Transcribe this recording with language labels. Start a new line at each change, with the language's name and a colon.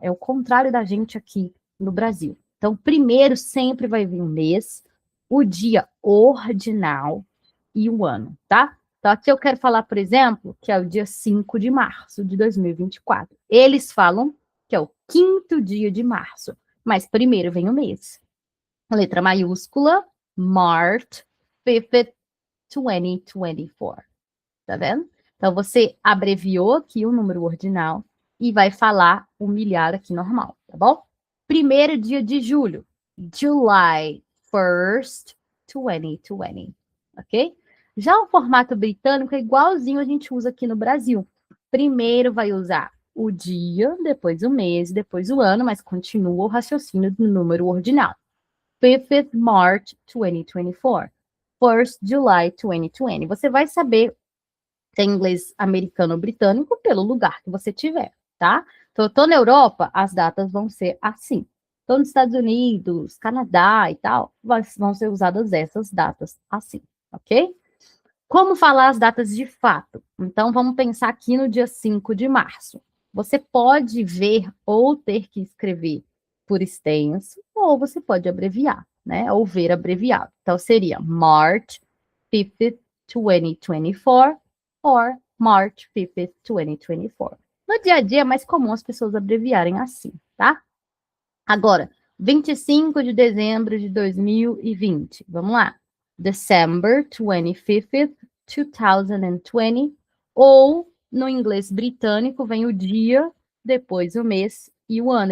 Portuguese: É o contrário da gente aqui no Brasil. Então, primeiro sempre vai vir o mês, o dia ordinal e o ano, tá? Então, aqui eu quero falar, por exemplo, que é o dia 5 de março de 2024. Eles falam que é o 5º dia de março, mas primeiro vem o mês. Letra maiúscula,
English: March 5th, 2024.
Portuguese: Tá vendo? Então, você abreviou aqui o número ordinal e vai falar o milhar aqui normal, tá bom? Primeiro dia de julho,
English: July 1st, 2020,
Portuguese: ok? Já o formato britânico é igualzinho a gente usa aqui no Brasil. Primeiro vai usar o dia, depois o mês, depois o ano, mas continua o raciocínio do número ordinal.
English: 5th March 2024. 1st July 2020.
Portuguese: Você vai saber se é inglês americano ou britânico pelo lugar que você tiver, tá? Então, eu tô na Europa, as datas vão ser assim. Estou nos Estados Unidos, Canadá e tal, vão ser usadas essas datas assim, ok? Como falar as datas de fato? Então, vamos pensar aqui no dia 5 de março. Você pode ver ou ter que escrever por extenso, ou você pode abreviar, né? Ou ver abreviado. Então, seria
English: March 5th, 2024, or March 5th, 2024.
Portuguese: No dia a dia é mais comum as pessoas abreviarem assim, tá? Agora, 25 de dezembro de 2020. Vamos lá.
English: December 25th, 2020.
Portuguese: Ou, no inglês britânico, vem o dia, depois o mês e o ano.